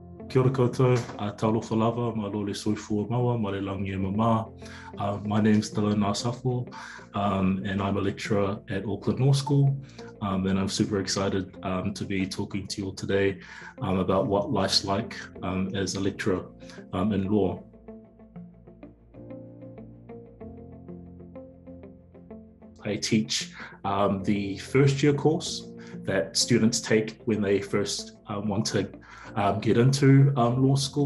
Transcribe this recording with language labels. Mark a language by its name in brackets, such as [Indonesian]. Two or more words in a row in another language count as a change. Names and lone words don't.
[Māori] Kia ora koutou, [Samoan] talofa lava, ma lole soifua maua, ma le langi e mama. [English] My name's Dylan Asafo, and I'm a lecturer at Auckland Law School. And I'm super excited to be talking to you all today about what life's like as a lecturer in law. I teach the first year course that students take when they first want to get into law school.